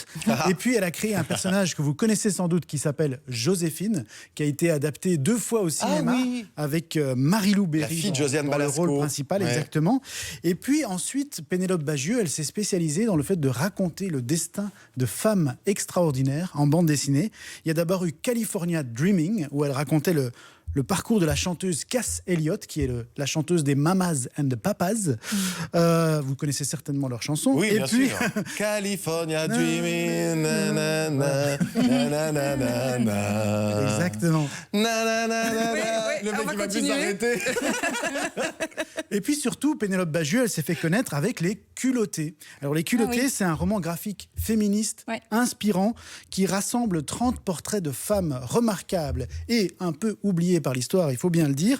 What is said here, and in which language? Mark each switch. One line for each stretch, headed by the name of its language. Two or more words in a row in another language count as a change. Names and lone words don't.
French: Et puis elle a créé un personnage que vous connaissez sans doute qui s'appelle Joséphine, qui a été adapté 2 fois au cinéma avec Marie-Lou Berry dans le rôle principal, exactement. Et puis ensuite, Pénélope Bagieux, elle s'est spécialisée dans le fait de raconter le destin de femmes extraordinaires en bande dessinée. Il y a d'abord eu California Dreaming, où elle racontait le parcours de la chanteuse Cass Elliot, qui est la chanteuse des Mamas and the Papas. Vous connaissez certainement leur chanson. Oui, bien sûr. California Dreaming, na, na, na, na, na, na, na. Exactement. Na, na, na, na, Oui, le mec on va qui va plus continuer. s'arrêter. Et puis surtout, Pénélope Bagieux, elle s'est fait connaître avec Les Culottés. Alors Les Culottés, c'est un roman graphique féministe, inspirant, qui rassemble 30 portraits de femmes remarquables et un peu oubliées par l'histoire, il faut bien le dire.